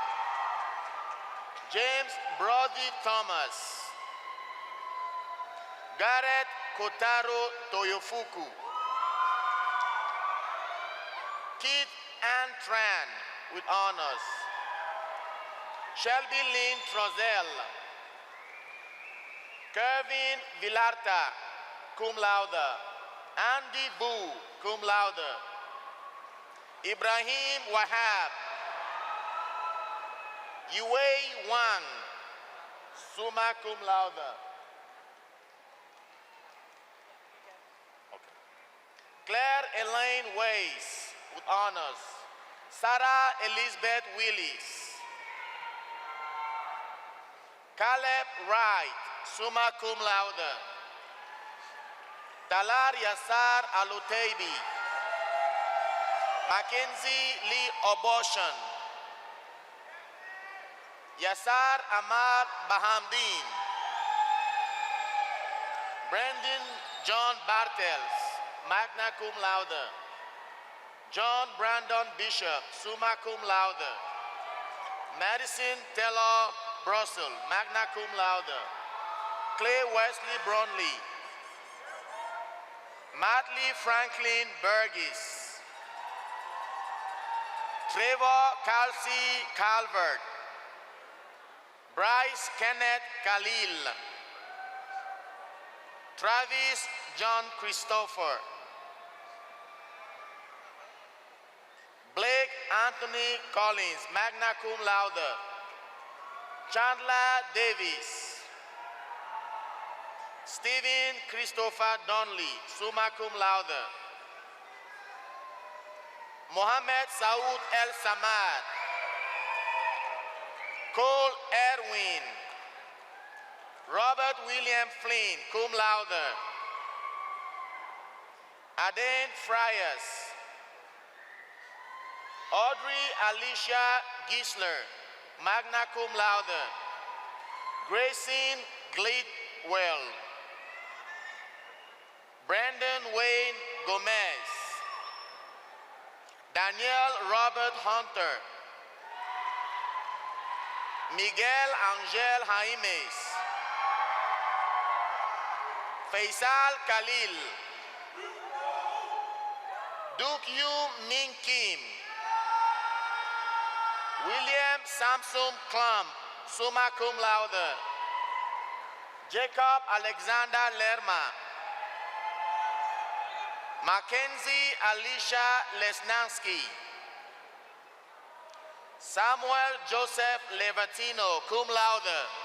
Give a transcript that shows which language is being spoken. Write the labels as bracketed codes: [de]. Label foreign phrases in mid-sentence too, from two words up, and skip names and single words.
[en] James Brody Thomas. Gareth Kotaro Toyofuku. Keith Ann Tran with honors. Shelby Lynn Trozell. Kevin Villarta, [la] cum laude. [en] Andy Boo, [la] cum laude. [en] Ibrahim Wahab. Yuwei Wang, [la] summa cum laude. [en] Okay. Claire Elaine Weiss with honors. Sarah Elizabeth Willis. Caleb Wright, [la] summa cum laude. [en] Talar Yassar Aluteibi. Mackenzie Lee Oboshan. Yassar Ahmad Bahamdeen. Brandon John Bartels, [la] magna cum laude. [en] John Brandon Bishop, [la] summa cum laude. [en] Madison Taylor Brussel, [la] magna cum laude. [en] Clay Wesley Brownlee. Matley Franklin Burgess. Trevor Kelsey Calvert. Bryce Kenneth Khalil. Travis John Christopher. Blake Anthony Collins, [la] magna cum laude. [en] Chandler Davis. Stephen Christopher Donnelly, [la] summa cum laude. [en] Mohammed Saud El Samad. Cole Erwin. Robert William Flynn, [la] cum laude. [en] Aden Frias. Audrey Alicia Gisler, [la] magna cum laude. [en] Grayson Glidwell. Brandon Wayne Gomez. Daniel Robert Hunter. Miguel Angel Jaimes. Faisal Khalil. Duke Yu Min Kim. William Samsung Klum, [la] summa cum laude. [en] Jacob Alexander Lerma. Mackenzie Alicia Lesnansky. Samuel Joseph Levatino, [la] cum laude.